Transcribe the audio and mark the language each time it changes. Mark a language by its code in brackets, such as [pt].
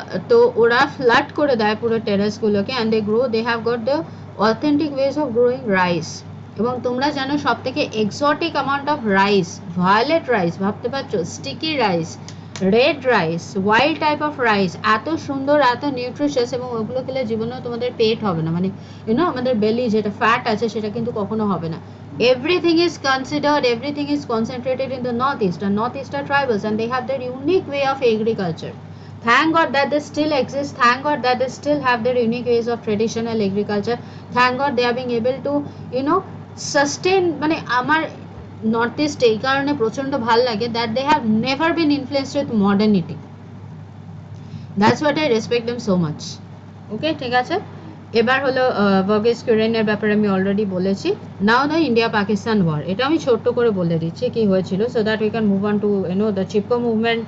[bn] তো ওরা ফ্ল্যাট করে দেয় পুরো টেরেসগুলোকে, [en] and they grow, they have got the authentic ways of growing rice. [bn] এবং তোমরা জানো সব থেকে exotic amount of rice, violet rice, ভাবতে পারছো, sticky rice, red rice, wild type of rice, এত সুন্দর, এত নিউট্রিশিয়াস, এবং ওগুলো খেলে জীবনেও তোমাদের পেট হবে না, মানে ইউনো আমাদের বেলি যেটা ফ্যাট আছে সেটা কিন্তু কখনো হবে না. [en] Everything is considered, everything is concentrated in the north east, আর north east আর tribals, and they have their unique way of agriculture. Thank God that they still exist. Thank God that they still have their unique ways of traditional agriculture. Thank God they are being able to, sustain. [bn] মানে আমার north east এই কারণে প্রচন্ড ভাল লাগে, [en] That they have never been influenced with modernity. That's what I respect them so much. [bn] ওকে, ঠিক আছে. এবার হলো ভার্গেস কুরিয়ানের ব্যাপারে আমি অলরেডি বলেছি. [en] now the India Pakistan war, [bn] এটা আমি ছোট্ট করে বলে দিচ্ছি কি হয়েছিল, [en] So that we can move on to the Chipko movement.